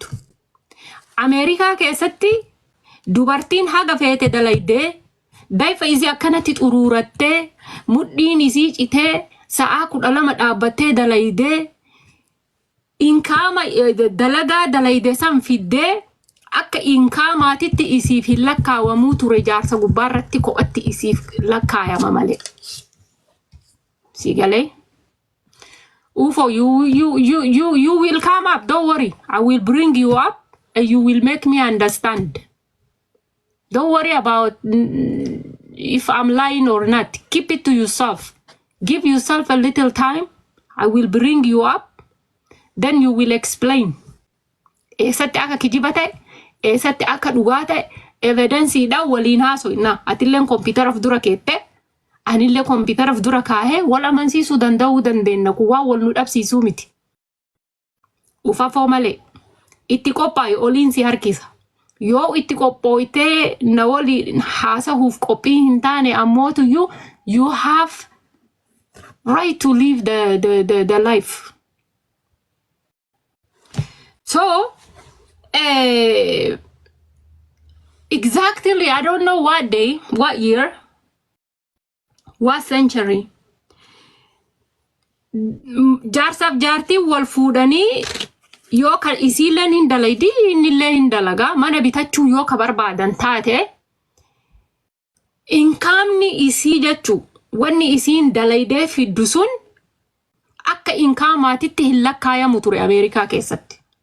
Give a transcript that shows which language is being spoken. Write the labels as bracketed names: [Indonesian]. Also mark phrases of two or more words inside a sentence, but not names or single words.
[Oromo] Ameerikaa keessatti dubartiin haga feete dalaydee dayfa isii akkanatti xuruurattee mudhiin isii citee sa'aa 12 dhaabbattee dalaydee inkaama dalagaa dalayde san fiddee akka inkaamaatitti isiif hin lakkaawamuu ture jaarsa gubbaarratti ko'atti isiif lakkaayama malee. Sigale? [English] Ufo, you will come up, don't worry. I will bring you up and you will make me understand. Don't worry about if I'm lying or not. Keep it to yourself. Give yourself a little time. I will bring you up. Then you will explain. [Oromo] Eessatti akka kijiba ta'e, eessatti akka dhugaa ta'e, evidensiidhaan waliin haaso'inna. Atilleen kompiitaraaf dura keette, anillee kompiitaraaf dura kaahee wal amansiisuu danda'uu dandeenya. Kuwaa wal nu dhabsiisuu miti. Ufafoo malee. Itti qophaa'e oliin si harkisa. Yoo itti qophooytee na waliin haasahuuf qophii hin taane ammootu [English] you have right to live the life. So, exactly, I don't know what day, what year, what century. [Oromo] Jaarsaaf jaartii wal fuudhanii yoo kan isiilleen hin dalaydi innillee hin dalagaa mana bitachuu yoo ka barbaadan taate inkaamni isii jechuu wanni isiin dalaydee fiddu sun akka inkaamaatitti hin lakkaayamu ture Ameerikaa keessatti.